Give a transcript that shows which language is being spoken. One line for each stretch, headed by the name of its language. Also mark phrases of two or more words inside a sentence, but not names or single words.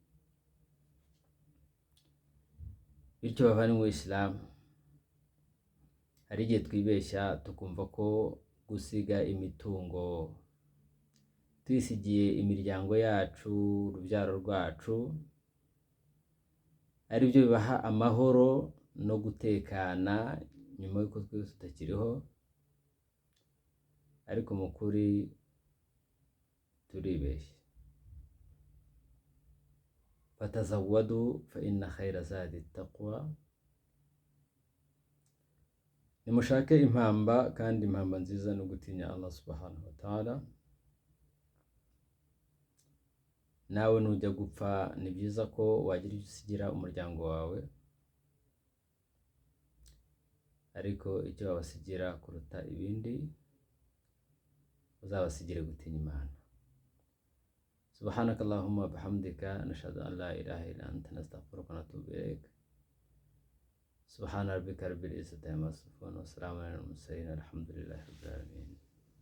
Kinyarwanda: Bityo bavandimwe Islam, hari igihe twibeshya tukumva ko gusiga imitungo twisigiye imiryango yacu, urubyaro rwacu, ari byo bibaha amahoro no gutekana nyuma yuko twese tutakiriho, ariko mu kuri turibeshya.
Arabic: فتزودوا فإن خير الزاد التقوى,
Kinyarwanda: nimushake impamba, kandi impamba nziza no gutinya Allah
Arabic: سبحانه وتعالى.
Kinyarwanda: Nawe nujya gupfa ni byiza ko wagira icyo usigira umuryango wawe, ariko icyo wabasigira kuruta ibindi uzabasigire gutinya Imana.
Arabic: سبحانك اللهم بحمدك نشهد أن لا إله إلا أنت نستغفرك ونتوب إليك. سبحان ربك رب العزة عما يصفون وسلام على المرسلين والحمد لله رب العالمين.